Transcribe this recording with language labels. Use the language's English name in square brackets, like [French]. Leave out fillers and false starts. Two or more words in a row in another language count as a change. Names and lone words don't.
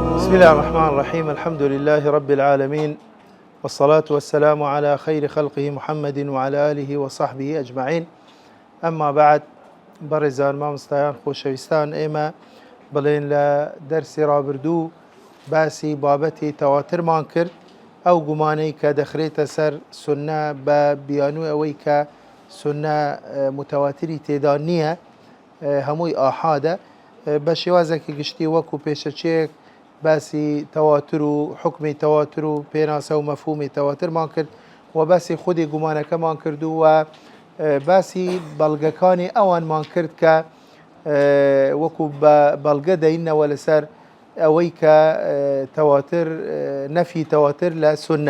[Arabic] بسم الله الرحمن الرحيم. الحمد لله رب العالمين، والصلاة والسلام على خير خلقه محمد وعلى آله وصحبه أجمعين. أما بعد، [Central Kurdish] برزان مامستایان خوشویستان، ئێمە بڵێن لە دەرسی ڕابردوو باسی بابەتی تەواترمان کرد، ئەو گومانەی کە دەخرێتە سەر سونە بە بیانووی ئەوەی کە سونە متەواتری تێدا نییە، هەمووی ئاحادە، بە شێوازێکی گشتی وەکو پێشەچێک باسی تەواتر و حکمی تەواتر و پێناسە و مەفهومی تەواترمان کرد و باسی خودی گومانەکەمان کرد و باسی بەڵگەکانی ئەوانمان کرد کە وەکو بەڵگە دەینەوە لەسەر ئەوەی کە تەواتر نەفی تەواتر لە سونە.